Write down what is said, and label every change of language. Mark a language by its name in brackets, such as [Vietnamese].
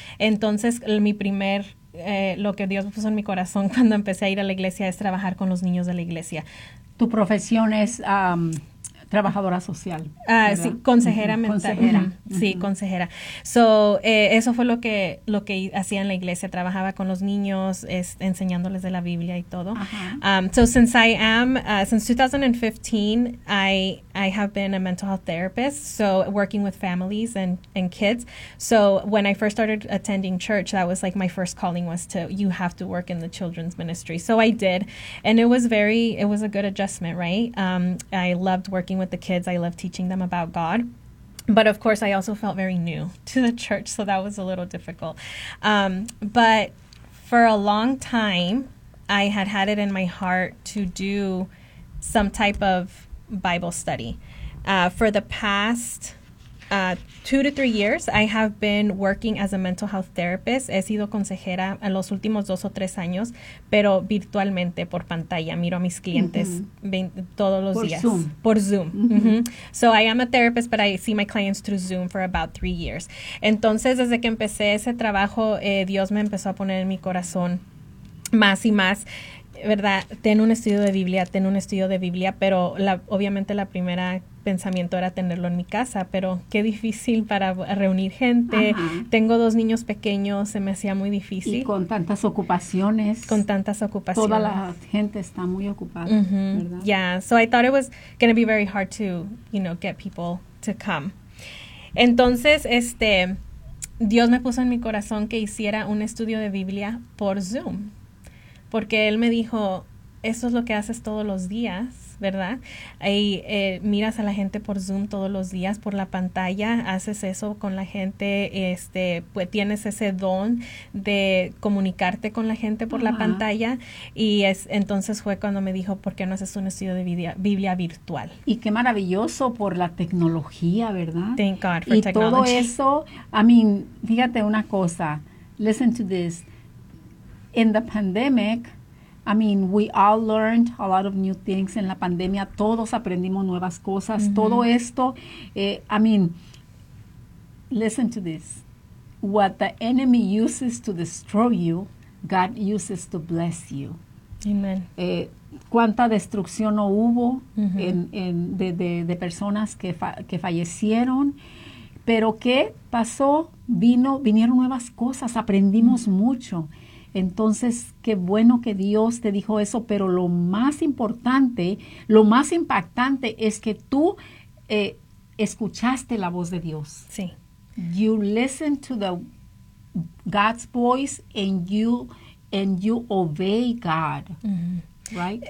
[Spanish] Entonces lo que Dios puso en mi corazón cuando empecé a ir a la iglesia es trabajar con los niños de la iglesia. Tu profesión es trabajadora social. Sí, consejera mental. Consejera. Sí, consejera. So, eso fue lo que hacía en la iglesia. Trabajaba con los niños, enseñándoles de la Biblia y todo. Uh-huh. [English] So, since 2015, I have been a mental health therapist. So, working with families and kids. So, when I first started attending church, that was like my first calling was to, you have to work in the children's ministry. So, I did. And it was a good adjustment, right? I loved working with the kids. I love teaching them about God. But of course, I also felt very new to the church, so that was a little difficult. But for a long time, I had it in my heart to do some type of Bible study. For the past 2 to 3 years, I have been working as a mental health therapist. [Spanish] He sido consejera en los últimos 2 o 3 años, pero virtualmente, por pantalla. Miro a mis clientes todos los días. Por Zoom. Mm-hmm. [English] So I am a therapist, but I see my clients through Zoom for about 3 years. [Spanish] Entonces, desde que empecé ese trabajo, Dios me empezó a poner en mi corazón más y más. ¿Verdad? Ten un estudio de Biblia, pero obviamente la primera pensamiento era tenerlo en mi casa, pero qué difícil para reunir gente. Ajá. Tengo 2 niños pequeños, se me hacía muy difícil. Y con tantas ocupaciones. Toda la gente está muy ocupada, ¿verdad? [English] Yeah, so I thought it was going to be very hard to, you know, get people to come. [Spanish] Entonces, Dios me puso en mi corazón que hiciera un estudio de Biblia por Zoom. Porque él me dijo, eso es lo que haces todos los días, ¿verdad? Y miras a la gente por Zoom todos los días, por la pantalla, haces eso con la gente, pues tienes ese don de comunicarte con la gente por la pantalla. Y entonces fue cuando me dijo, ¿por qué no haces un estudio de Biblia virtual? Y qué maravilloso por la tecnología, ¿verdad? [English] Thank God for [Spanish] y [English] technology. [Spanish] Todo eso, [English] I mean, [Spanish] fíjate una cosa, [English] listen to this. In the pandemic, I mean, we all learned a lot of new things. [Spanish] En la pandemia, todos aprendimos nuevas cosas. Mm-hmm. Todo esto, [English] I mean, listen to this. What the enemy uses to destroy you, God uses to bless you. Amen. [Spanish] ¿Cuánta destrucción no hubo de personas que fallecieron? ¿Pero qué pasó? Vinieron nuevas cosas. Aprendimos mucho. Entonces, qué bueno que Dios te dijo eso, pero lo más importante, lo más impactante es que tú escuchaste la voz de Dios. Sí. [English] You listen to God's voice and you obey God, right?